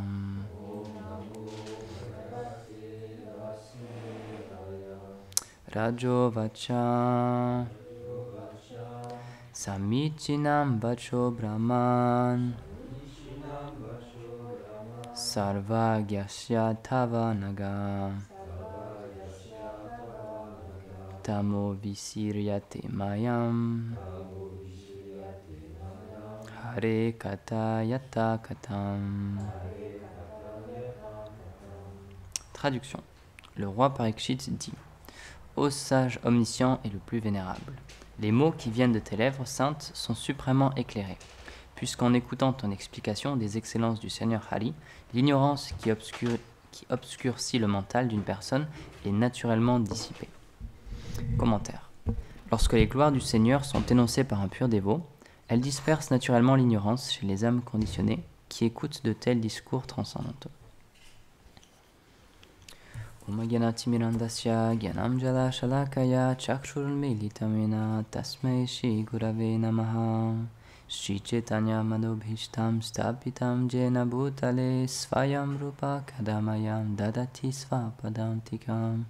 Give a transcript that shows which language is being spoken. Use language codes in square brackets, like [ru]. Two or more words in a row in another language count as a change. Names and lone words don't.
[sa] Rajo Vacha Samichinam Vacho Brahman Sarvagyasya Tavanaga Tamo Visiryate Mayam Hare Kata Yata Katam. [fr] Traduction. Le roi Parikshit dit: Ô sage omniscient et le plus vénérable, les mots qui viennent de tes lèvres saintes sont suprêmement éclairés, puisqu'en écoutant ton explication des excellences du Seigneur Hari, l'ignorance qui obscurcit le mental d'une personne est naturellement dissipée. Commentaire. Lorsque les gloires du Seigneur sont énoncées par un pur dévot, elles dispersent naturellement l'ignorance chez les âmes conditionnées qui écoutent de tels discours transcendantaux. [sa] Om Gyanati Mirandasya Gyanam Jala Shalakaya Chakshurmilitamena Tasmai Shri Gurave Namaha Shri Chaitanya Manobhishtam Stapitam Jena Bhutale Svayam Rupa Kadamayam Dadati Svapadantikam.